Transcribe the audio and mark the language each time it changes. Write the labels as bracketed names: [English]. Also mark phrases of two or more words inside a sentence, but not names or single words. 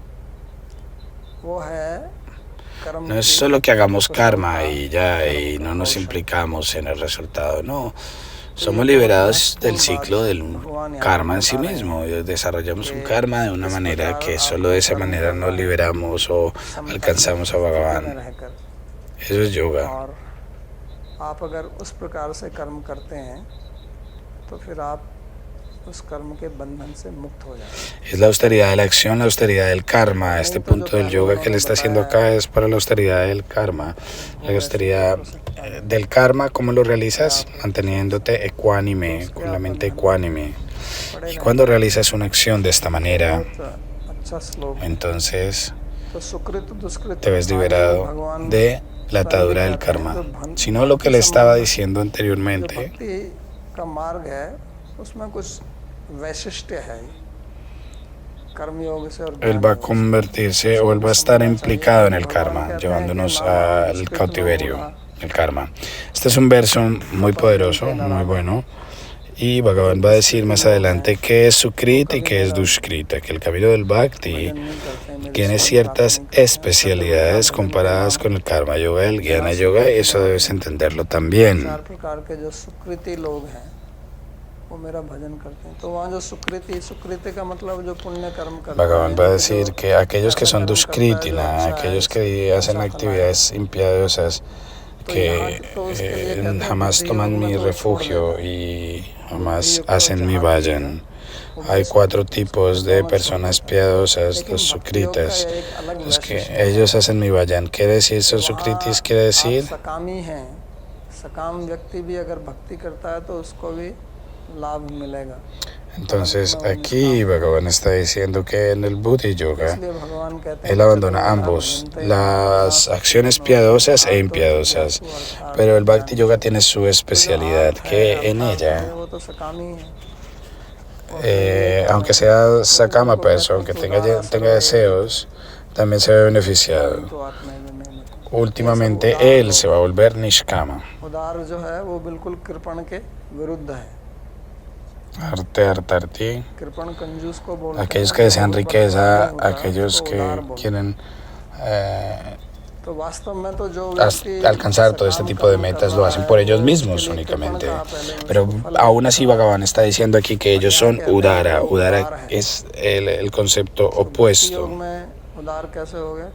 [Spanish] No es solo que hagamos karma y ya, y no nos implicamos en el resultado, no. Somos liberados del ciclo del karma en sí mismo. Desarrollamos un karma de una manera que solo de esa manera nos liberamos o alcanzamos a Bhagavan. Eso es yoga. [Hindi] और आप अगर उस प्रकार से कर्म करते हैं तो फिर आप उस कर्म के बंधन से मुक्त हो जाएंगे. [Spanish] Es la austeridad de la acción, la austeridad del karma. Este punto del yoga que él está haciendo acá es para la austeridad del karma. La austeridad del karma, ¿cómo lo realizas? Manteniéndote ecuánime, con la mente ecuánime. Y cuando realizas una acción de esta manera, [Hindi] अच्छा श्लोक है. [Spanish] entonces [Hindi] तो सुकृत दुष्कृत [Spanish] te ves liberado de la atadura del karma. Si no, lo que le estaba diciendo [Hindi] जो [Spanish] anteriormente, [Hindi] भक्ति का मार्ग है उसमें कुछ वैशिष्ट्य है. कर्मयोग से और [Spanish] él va a convertirse o él va a estar implicado en el karma, llevándonos al cautiverio, el karma. Este es un verso muy poderoso, muy bueno. Y Bhagavan va a decir más adelante qué es Sukrita y qué es Dushkrita, que el camino del Bhakti tiene ciertas especialidades comparadas con el Karma Yoga, el Jnana Yoga, y eso debes entenderlo también. [Hindi] चार प्रकार के जो सुकृति लोग हैं वो मेरा भजन करते हैं. तो वहाँ जो सुकृति का मतलब जो पुण्य कर्म करते हैं. [Spanish] Bhagavan va a decir que aquellos que son Dushkritina, aquellos que hacen actividades impiadosas, que jamás toman mi refugio y jamás hacen mi vayan. Hay 4 tipos de personas piadosas, los sukritas, los que ellos hacen mi vayan. ¿Quiere decir son sukritis? Quiere decir [Hindi] सकामी हैं. सकाम व्यक्ति भी अगर भक्ति करता है तो उसको भी लाभ मिलेगा. [Spanish] entonces aquí Bhagavan está diciendo que en el Buddhi Yoga [Hindi] इसलिए भगवान कहते हैं [Spanish] él abandona ambos, las acciones piadosas e impiadosas, pero el Bhakti Yoga tiene su especialidad, que en ella, [Hindi] वो तो सकामी है. [Spanish] aunque sea Sakama Person, aunque tenga deseos, también se ve beneficiado. [Hindi] तो आत्मा में नहीं. [Spanish] Últimamente él se va a volver Nishkama. [Hindi] उदार जो है वो बिल्कुल कृपण के विरुद्ध है. [Spanish] Arte Artarti, [Hindi] कृपण कंजूस को बोलते हैं. [Spanish] aquellos que desean riqueza, aquellos que quieren [Hindi] तो वास्तव में तो जो व्यक्ति [Spanish] alcanzar todo este tipo de metas lo hacen por ellos mismos únicamente. Pero aún así Bhagavan está diciendo aquí que ellos son Udara. Udara es el concepto [Hindi] योग [Spanish] opuesto. [Hindi] में उदार कैसे हो गया?